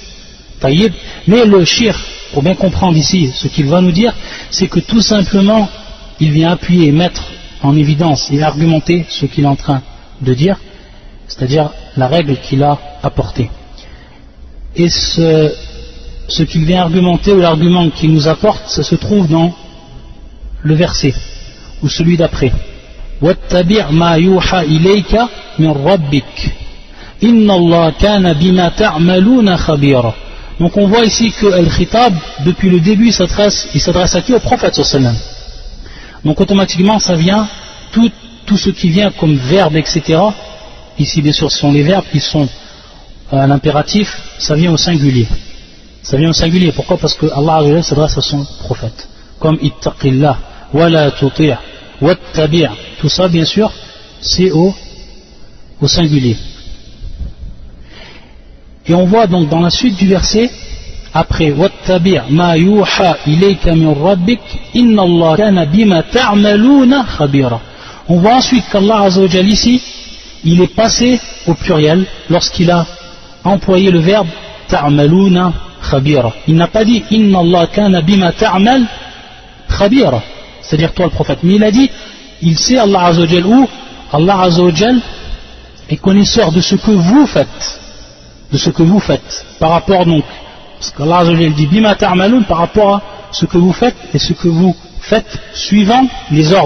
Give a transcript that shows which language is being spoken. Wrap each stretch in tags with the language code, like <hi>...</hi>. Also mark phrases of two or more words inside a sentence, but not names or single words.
<fr>Mais le shir, pour bien comprendre ici ce qu'il va nous dire, c'est que tout simplement il vient appuyer et mettre en évidence et argumenter ce qu'il est en train de dire, c'est-à-dire la règle qu'il a apportée. Et ce qu'il vient argumenter ou l'argument qu'il nous apporte, ça se trouve dans le verset ou celui d'après.</fr> <ar>واتبع ما يوحى إليك من ربك إن الله كان بما تعملون خبيرا.</ar> <fr>Donc on voit ici que Al-Khitab, depuis le début, il s'adresse à qui? Au prophète</fr> <ar>صلى الله عليه وسلم.</ar> <fr>Donc automatiquement ça vient, tout ce qui vient comme verbe, etc. Ici bien sûr ce sont les verbes qui sont à l'impératif, ça vient au singulier. Ça vient au singulier, pourquoi? Parce que Allah s'adresse à son prophète.</fr> <ar>Comme اتق الله ولا تطع واتبع',</ar> <fr>tout ça bien sûr c'est au singulier. Et on voit donc dans la suite du verset, après</fr> <ar>واتبع ما يوحى إليك من ربك إن الله كان بما تعملون خبيرا.</ar> <fr>On voit ensuite qu'Allah</fr> <ar>عز وجل</ar> <fr>ici, il est passé au pluriel lorsqu'il a employé le verbe</fr> <ar>تعملون خبيرا.</ar> <fr>Il n'a pas dit</fr> <ar>إن الله كان بما تعمل خبيرا,</ar> <fr>c'est-à-dire toi le prophète, mais il a dit il sait Allah</fr> <ar>عز وجل,</ar> <fr>où Allah</fr> <ar>عز وجل</ar> <fr>est connaisseur de ce que vous faites. De ce que vous faites, par rapport donc, parce qu'Allah</fr> <ar>عز وجل</ar> <fr>dit</fr> <ar>بما تعملون,</ar> <fr>par rapport à ce que vous faites et ce que vous faites suivant les ordres.</fr>